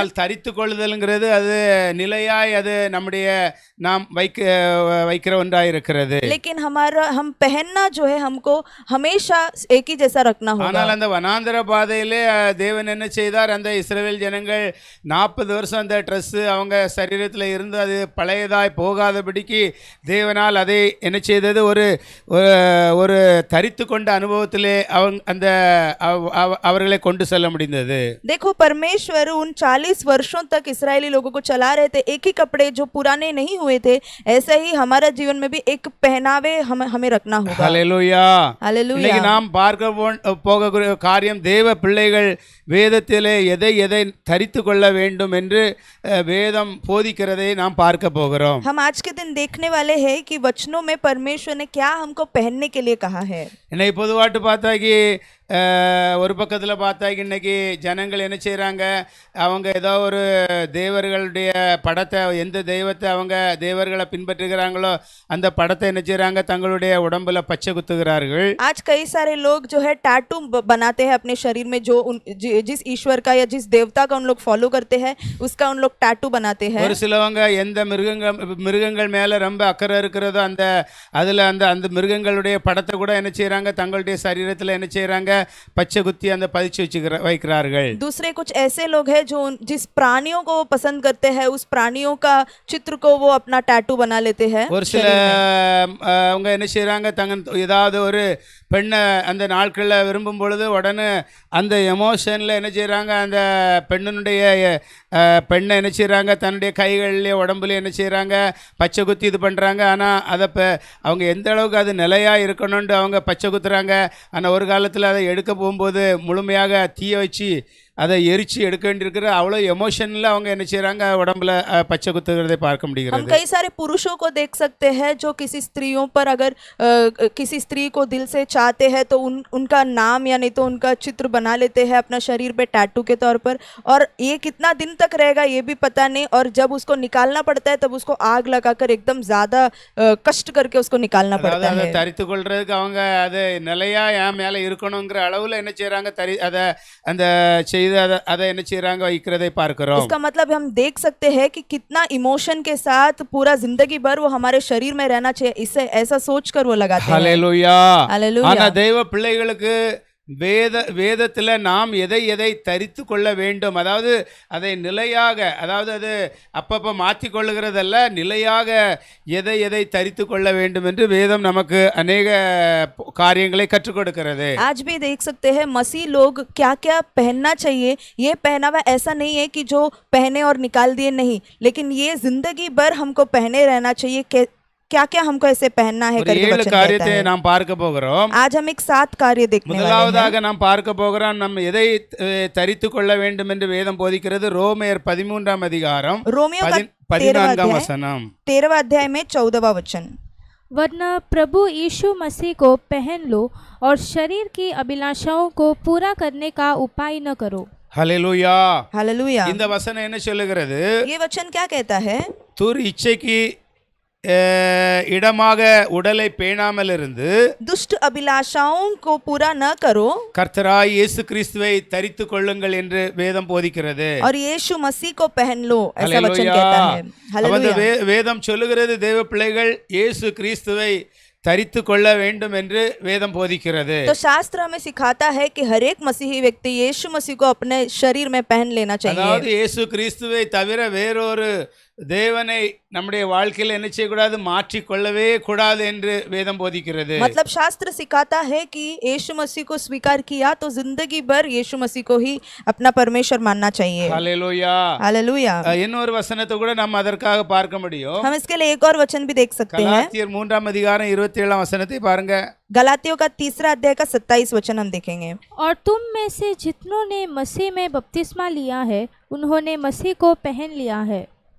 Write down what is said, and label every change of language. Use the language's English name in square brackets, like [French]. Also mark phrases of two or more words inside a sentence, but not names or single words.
[Tamil] ஆனால் தரித்துக் கொள்ளுதல்ங்கிறது அது நிலையாய் அது நம்முடைய நாம் வைக்கிற ஒன்றாய் இருக்கிறது. [Hindi] लेकिन हमारा हम पहनना जो है हमको हमेशा एक ही जैसा रखना होगा. [Tamil] ஆனால் அந்த வனாந்தர பாதையிலே தேவன் என்ன செய்தார், அந்த இஸ்ரவேல் ஜனங்கள் 40 வருஷம் அந்த ட்ரெஸ் அவங்க சரீரத்தில் இருந்து அது பழையதாய் போகாதபடிக்கு தேவனால் அதை என்ன செய்தது, ஒரு தரித்து கொண்ட அனுபவத்திலே அவர்களை கொண்டு செல்ல முடிந்தது. [Hindi] देखो परमेश्वर उन 40 वर्षों तक इस्राएली लोगों को चला रहे थे, एक ही कपड़े जो पुराने नहीं हुए थे. ऐसा ही हमारा जीवन में भी एक पहनावे हमें रखना होगा. [Tamil] ஹல்லேலூயா. [Hindi] हालेलुया. [Tamil] இன்னைக்கு நாம் பார்க்க போகிற காரியம், தேவ பிள்ளைகள் வேதத்திலே எதை தரித்து கொள்ள வேண்டும் என்று வேதம் போதிக்கிறதை நாம் பார்க்க போகிறோம். [Hindi] हम आज के दिन देखने वाले हैं कि वचनों में परमेश्वर ने क्या हमको पहनने के लिए कहा है. [Tamil] இன்னைக்கு பொதுவாட்டு பார்த்தாக்கி ஒரு பக்கத்தில் பார்த்தாக்கி இன்னைக்கு ஜனங்கள் என்ன செய்கிறாங்க, அவங்க ஏதோ ஒரு தேவர்களுடைய படத்தை, எந்த தெய்வத்தை அவங்க தேவர்களை பின்பற்றுகிறாங்களோ அந்த படத்தை என்ன செய்கிறாங்க, தங்களுடைய உடம்புல பச்சை குத்துகிறார்கள். [Hindi] आज कई सारे लोग जो है टैटू बनाते हैं अपने शरीर में, जो जिस ईश्वर का या जिस देवता का उन लोग फॉलो करते हैं उसका उन लोग टैटू बनाते हैं. [Tamil] ஒரு சிலவங்க எந்த மிருகங்கள் மேலே ரொம்ப அக்கறை இருக்கிறதோ அந்த மிருகங்களுடைய படத்தை கூட என்ன செய்கிறாங்க, தங்களுடைய சரீரத்தில் என்ன செய்கிறாங்க, பச்சை குத்தி அந்த பதிச்சு வைக்கிறார்கள். [Hindi] दूसरे कुछ ऐसे लोग हैं जो जिस प्राणियों को वो पसंद करते हैं उस प्राणियों का चित्र को वो अपना टैटू बना लेते हैं. [Tamil] ஒரு சில அவங்க என்ன செய்கிறாங்க, ஏதாவது ஒரு பெண்ணை அந்த நாட்களில் விரும்பும் பொழுது உடனே அந்த எமோஷனில் என்ன செய்கிறாங்க, அந்த பெண்ணை என்ன செய்கிறாங்க, தன்னுடைய கைகள்லேயே உடம்புலேயே என்ன செய்கிறாங்க, பச்சை குத்தி இது பண்ணுறாங்க. ஆனால் அதை அவங்க எந்த அளவுக்கு அது நிலையாக இருக்கணும்னு அவங்க பச்சை குத்துறாங்க. ஆனால் ஒரு காலத்தில் அதை எடுக்க போகும்போது முழுமையாக தீய வச்சு அதை எரிச்சு எடுக்க வேண்டியிருக்கிற அவ்வளோ எமோஷனில் அவங்க என்ன செய்கிறாங்க, உடம்புல பச்சை குத்துகிறதை பார்க்க [Hindi] हम [Tamil] முடிகிறது. [Hindi] कई सारे पुरुषों को देख सकते हैं जो किसी स्त्रियों पर अगर किसी स्त्री को दिल से चाहते हैं तो उनका नाम या नहीं तो उनका चित्र बना लेते हैं अपना शरीर पे टैटू के तौर पर. और ये कितना दिन तक रहेगा ये भी पता नहीं, और जब उसको निकालना पड़ता है तब उसको आग लगाकर एकदम ज़्यादा कष्ट करके उसको निकालना पड़ता [Tamil] அதை [Hindi] है. [Tamil] தரித்து கொள்றதுக்கு அவங்க அது நிலையா என் மேலே இருக்கணுங்கிற அளவில் என்ன செய்கிறாங்க, அதை அந்த செய்து அதை என்ன செய்கிறாங்க, வைக்கிறதை பார்க்கிறோம். [Hindi] इसका मतलब हम देख सकते हैं कि कितना इमोशन के साथ पूरा जिंदगी भर वो हमारे शरीर में रहना चाहिए, इससे ऐसा सोचकर वो लगाते हैं. [Tamil] ஹல்லேலூயா. [Hindi] हालेलुया. [Tamil] ஆனா தெய்வ பிள்ளைகளுக்கு வேதத்தில் நாம் எதை தரித்து கொள்ள வேண்டும், அதாவது அதை நிலையாக, அதாவது அது அப்பப்போ மாற்றி கொள்ளுகிறதல்ல, நிலையாக எதை தரித்து கொள்ள வேண்டும் என்று வேதம் நமக்கு अनेक காரியங்களை கற்றுக் கொடுக்கிறது. [Hindi] आज भी देख सकते हैं मसीह लोग क्या क्या पहनना चाहिए. ये पहनावा ऐसा नहीं है कि जो पहने और निकाल दिए, नहीं, लेकिन ये जिंदगी भर हमको पहने रहना चाहिए. क्या क्या हमको ऐसे पहनना है करके [Tamil] ஏழு [Hindi] वचन [Tamil] காரியத்தை [Hindi] कहता है. [Tamil] நாம் பார்க்க போகிறோம். [Hindi] आज हम एक 7 कार्य देखने वाले हैं. [Tamil] முதலாவதாக நாம் பார்க்க போகிறோம், நம்ம எதை தரித்து கொள்ள வேண்டும் என்று வேதம் போதிக்கிறது. ரோமையர் 13ஆம் அதிகாரம் [Hindi] रोमियो का [Tamil] 14ஆம் வசனம். [Hindi] 13वां अध्याय में 14वां वचन. वरना प्रभु यीशु मसीह को पहन लो और शरीर की अभिलाषाओं को पूरा करने का उपाय न करो. [Tamil] ஹல்லேலூயா. [Hindi] हालेलुया. [Tamil] இந்த வசனம் என்ன சொல்லுகிறது, [Hindi] ये वचन क्या कहता है? [Tamil] துர் இச்சைக்கு இடமாக உடலை பேணாமல் இருந்து [Hindi] दुष्ट अभिलाषाओं को पूरा न करो [Tamil] கர்த்தராய் இயேசு கிறிஸ்துவை தரித்து கொள்ளுங்கள் என்று வேதம் போதிக்கிறது. [Hindi] और यीशु मसीह को पहन लो, ऐसा वचन [Tamil] ஹல்லேலூயா. [Hindi] कहता है. [Tamil] அப்ப அந்த [Hindi] हालेलुया. [Tamil] வேதம் சொல்லுகிறது, தேவ பிள்ளைகள் இயேசு கிறிஸ்துவை தரித்து கொள்ள வேண்டும் என்று வேதம் போதிக்கிறது. [Hindi] तो शास्त्र हमें सिखाता है कि हर एक मसीही व्यक्ति यीशु मसीह को अपने शरीर में पहन लेना [Tamil] அதாவது [Hindi] चाहिए. [Tamil] இயேசு கிறிஸ்துவை தவிர வேறொரு தேவனை நம்முடைய வாழ்க்கையில் என்ன செய்யக்கூடாது, மாற்றி கொள்ளவே கூடாது என்று வேதம் போதிக்கிறது. [Hindi] मतलब शास्त्र सिखाता है कि यीशु मसीह को स्वीकार किया तो जिंदगी भर यीशु मसीह को ही अपना परमेश्वर मानना चाहिए. [Tamil] ஹல்லேலூயா. [Hindi] हालेलुया. [Tamil] இன்னொரு வசனத்தை கூட நம்ம அதற்காக பார்க்க முடியும். [Hindi] हम इसके लिए एक और वचन भी देख सकते हैं. [Tamil] கலாத்தியர் 3ஆம் அதிகாரம் 27ஆம் வசனத்தை பாருங்க. [Hindi] गलातियों का 3रा अध्याय का 27 वचन हम देखेंगे. और तुम में से जितनों ने मसीह में बपतिस्मा लिया है उन्होंने मसीह को पहन लिया है.